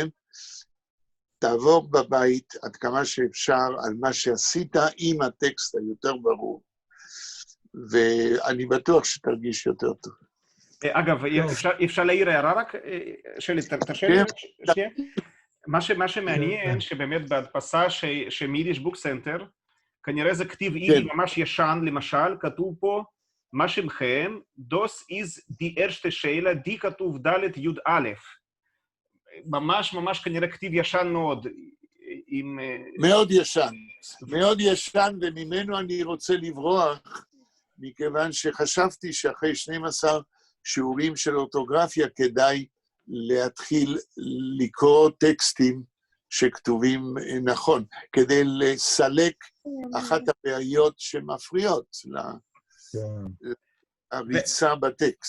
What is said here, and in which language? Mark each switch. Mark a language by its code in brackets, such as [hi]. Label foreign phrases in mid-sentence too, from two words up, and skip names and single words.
[he] תעבור בבית עד כמה שאפשר על מה שעשית עם הטקסט היותר ברור, ואני בטוח שתרגיש יותר טוב. אגב, אפשר להעיר הערה רק? שלי, תרשה לי? מה שמעניין, שבאמת בהדפסה שמיידיש בוק סנטר, כנראה זה כתיב אידי ממש ישן, למשל, כתוב פה, מה שמכם, דוס איז די ארשטה שאלה, די כתוב ד' י' א'. ממש כנראה כתיב ישן מאוד. מאוד ישן, וממנו אני רוצה לברוח, מכיוון שחשבתי שאחרי 12 שיעורים של אורתוגרפיה, כדאי להתחיל לקרוא טקסטים שכתובים נכון, כדי לסלק אחת הבעיות שמפריעות להריצה בטקסט.